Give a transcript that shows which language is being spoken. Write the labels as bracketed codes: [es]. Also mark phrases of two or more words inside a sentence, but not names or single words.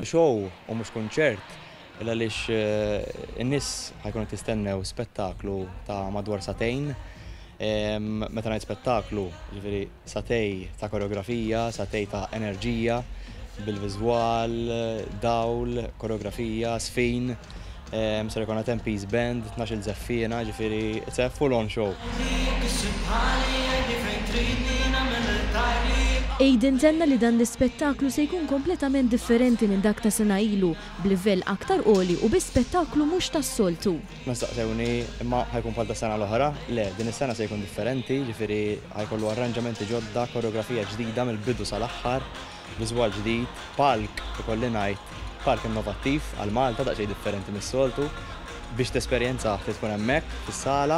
[mt] Show u mhux kunċert għaliex in-nies ħajkunu tistennew spettaklu ta' madwar satejn. Meta ngħid spettaklu, ġifieri satej ta' koreografija, satej ta' enerġija, bil-viżwal, dawl, koreografija, sfin, ser ikun hemm [en] peace band, [mt] 12 żeffiena, ġifieri [en] it's a full on show. [mt] Aiden tenna li dan l-ispettaklu se jkun kompletament differenti minn dak ta' sena ilu, b'livell aktar qoli u bi spettaklu mhux tas-soltu. Nistaqsewni imma ħajkun bħal tas-sena l-oħra? Le, din is-sena se jkun differenti, ġifieri ħajkollu arranġamenti ġodda, koreografija ġdida mill-bidu sal-aħħar, viżwal ġdid, palk ikolli ngħid, park innovattiv għal Malta daqsxejn differenti mis-soltu biex tesperjenza tkun hemmhekk fis-sala.